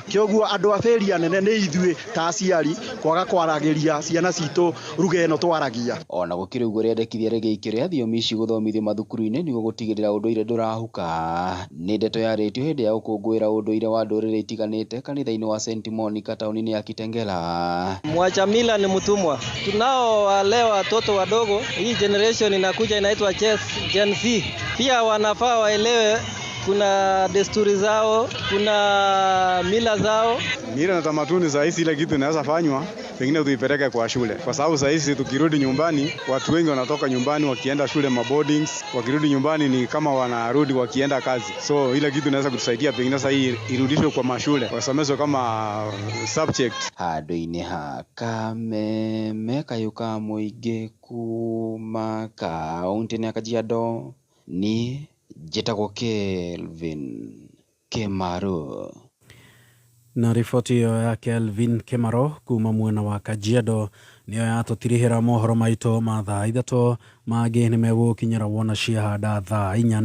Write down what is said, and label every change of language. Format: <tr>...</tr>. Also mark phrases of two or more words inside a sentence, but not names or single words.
<ki>Kĩoguo andũ a bĩria nene nĩ ithuĩ ta aciari kwaga kwaragĩria ciana citũ ruga ĩno twaragia. Ona gũkĩrĩ ũguo rĩendekithia rĩgĩikio rĩa thiomi ici gũthomithio mathukuru-inĩ nĩguo gũtigĩrĩra ũndũire ndũrahuka. Nĩ ndeto ya redio hĩndĩ ya gũkũngũĩra ũndũire wa ndũrĩrĩ itiganĩte kanitha-inĩ wa St. Monica taũni-inĩ ya Kitengela.</ki> <sw>Mwacha mila ni mtumwa. Tunao wale watoto wadogo, hii generation inakuja inaitwa Gen Z. Pia wanafaa waelewe kuna desturi zao, kuna mila zao. Mila na tamaduni za hizi ile kitu inaweza fanywa, pengine tuipeleke kwa shule. Kwa sababu sasa hizi tukirudi nyumbani, watu wengi wanatoka nyumbani wakienda shule maboardings, wakirudi nyumbani ni kama wanarudi wakienda kazi. So ile kitu inaweza kutusaidia pengine sasa hii irudishwe kwa mashule, wasomeshwe kama subject.</sw> <ki>Handũ-inĩ ha Kameme Kayũka Mũingĩ kuma kaunti-inĩ ya Kajiado ni njĩtagwo Kelvin Kimaro. Na riboti hiyo ya Kelvin Kimaro kuma mwena wa Kajiado niyo yatũtirihĩra mohoro maitũ ma thaa ithatũ mangĩ nĩ megũkinyĩra wona ciahanda thaa inya.</ki>